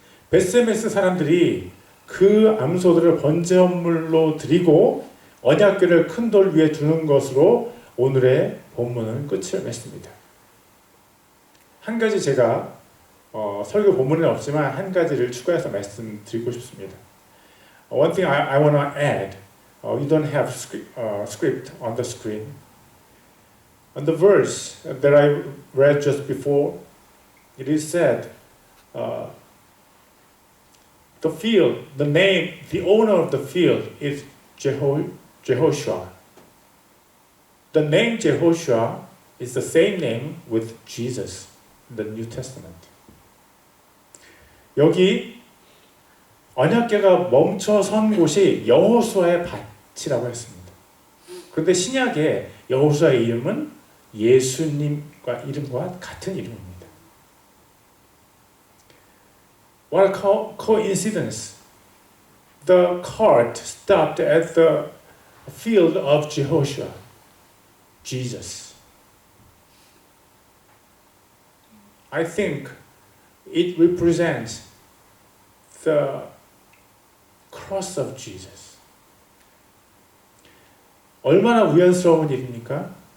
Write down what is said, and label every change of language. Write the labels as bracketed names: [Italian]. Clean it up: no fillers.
[Korean] 베스메스 사람들이 그 암소들을 번제물로 드리고 언약궤를 큰 돌 위에 두는 것으로 오늘의 본문은 끝을 맺습니다. 한 가지 제가 설교 본문에는 없지만 한 가지를 추가해서 말씀드리고 싶습니다. [English] One thing I want to add. You don't have script on the screen. On the verse that I read just before, it is said, the field, the name, the owner of the field is Jehoshua. The name Jehoshua is the same name with Jesus in the New Testament. [Korean] 여기 언약궤가 멈춰선 곳이 여호수아의 밭이라고 했습니다. 그런데 신약에 여호수아의 이름은 예수님과 이름과 같은 이름입니다. [English] What a coincidence! The cart stopped at the field of Jehoshua, Jesus. I think it represents the cross of Jesus. [Korean] 얼마나 우연스러운 일입니까?